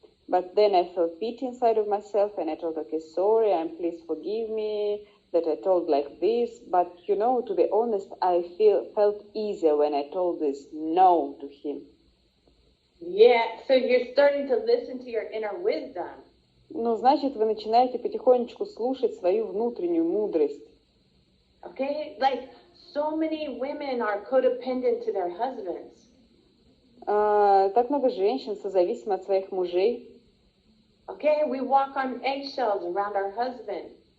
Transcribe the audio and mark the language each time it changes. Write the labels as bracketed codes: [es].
[en] But then I felt pity inside of myself, and I told, okay, sorry, and please forgive me that I told like this. But, to be honest, I felt easier when I told this no to him. Yeah, so you're starting to listen to your inner wisdom. [ru] Ну, значит, вы начинаете потихонечку слушать свою внутреннюю мудрость. [en] Okay, like so many women are codependent to their husbands. [ru] Так много женщин созависимы от своих мужей. [en] Okay, we walk on eggshells around our husband.